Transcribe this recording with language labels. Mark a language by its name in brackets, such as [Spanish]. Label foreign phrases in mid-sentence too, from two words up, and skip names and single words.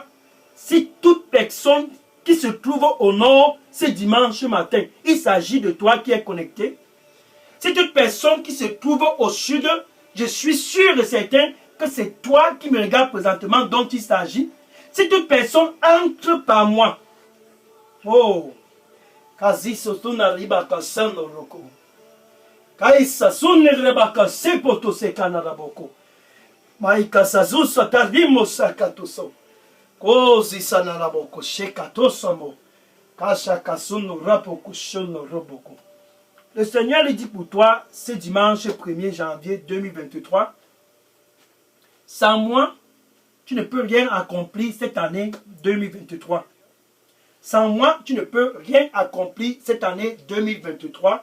[French] Si toute personne qui se trouve au nord ce dimanche matin, il s'agit de toi qui es connecté. Si toute personne qui se trouve au sud, je suis sûr et certain que c'est toi qui me regardes présentement dont il s'agit. Si toute personne entre par moi, oh, kazi sotuna riba kasano roko, kaisa sunne riba kasepoto sekana boko, maika sazu satarimo sakatoso, kozi sanara boko shekatosamo, kasha kasunu rapoko shono roboko. Le Seigneur lui dit pour toi, ce dimanche 1er janvier 2023, sans moi, tu ne peux rien accomplir cette année 2023. Sans moi, tu ne peux rien accomplir cette année 2023.